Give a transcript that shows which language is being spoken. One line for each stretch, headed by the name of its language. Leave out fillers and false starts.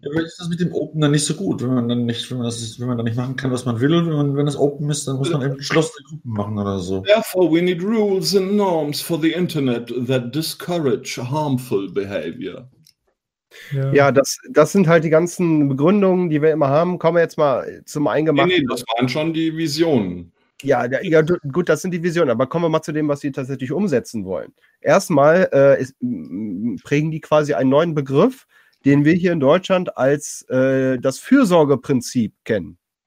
German: Ja, aber ist das mit dem Open dann nicht so gut, wenn man dann nicht, wenn man dann nicht machen kann, was man will, und wenn es open ist, dann muss man eben geschlossene Gruppen machen oder so.
English: Therefore we need rules and norms for the Internet that discourage harmful behavior.
German: Ja, das sind halt die ganzen Begründungen, die wir immer haben. Kommen wir jetzt mal zum Eingemachten. Nee, das waren schon die Visionen. Ja, gut, das sind die Visionen. Aber kommen wir mal zu dem, was sie tatsächlich umsetzen wollen. Erstmal prägen die quasi einen neuen Begriff, den wir hier in Deutschland als das Fürsorgeprinzip kennen.